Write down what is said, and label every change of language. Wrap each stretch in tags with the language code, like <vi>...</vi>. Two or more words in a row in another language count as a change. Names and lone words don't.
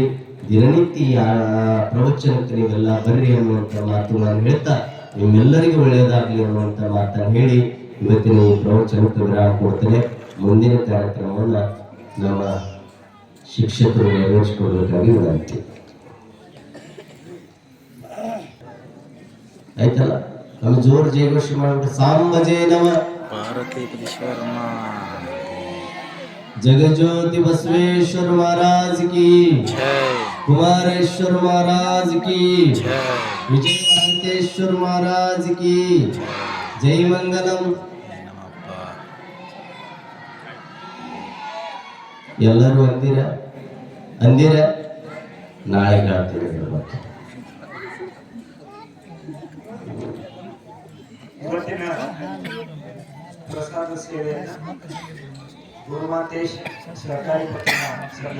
<kn>ದಿನನಿತ್ಯ ಪ್ರವಚನಕ್ಕೆ ನೀವೆಲ್ಲ ಬರ್ರಿ ಅನ್ನುವಂಥ ಮಾತು ನಾನು ಹೇಳ್ತಾ ನಿಮ್ಮೆಲ್ಲರಿಗೂ ಒಳ್ಳೆಯದಾಗಲಿ ಅನ್ನುವಂಥ ಮಾತನ್ನು ಹೇಳಿ ಇವತ್ತಿನ ಈ ಪ್ರವಚನಕ್ಕೆ ವಿರಾಮ ಕೊಡ್ತೇನೆ. ಮುಂದಿನ ಕಾರ್ಯಕ್ರಮವನ್ನು ನಮ್ಮ ಶಿಕ್ಷಕರು ನೆರವೇರಿಸಿಕೊಡ್ಬೇಕಾಗಿ ವಿನಂತಿ. ಆಯ್ತಲ್ಲ, ನಮ್ಮ ಜೋರು ಜಯಘೋಷ ಮಾಡ್ಬಿಟ್ಟು</kn> <sa>ಸಾಂಬಜೇ ನಮ</sa> <kn>ಪಾರ್ವತಿ ಪರಮೇಶ್ವರ</kn> <hi>जगज्योति बसवेश्वर महाराज की जय, कुमारेश्वर महाराज की जय, विजय महंतेश्वर महाराज की जय मंगलम.</hi> <kn>ನಮ್ಮಪ್ಪ ಎಲ್ಲರೂ ಅಂದಿರ ನಾಳೆ ಹೇಳ್ತೀನಿ ಮತ್ತೆ. ಇವತ್ತಿನ ಪ್ರಸಾದ ಸೇವೆಯನ್ನು ಗುರುಮಾತೇಶ್ ಸರ್ಕಾರಿ ಪಟ್ಟಣ</kn>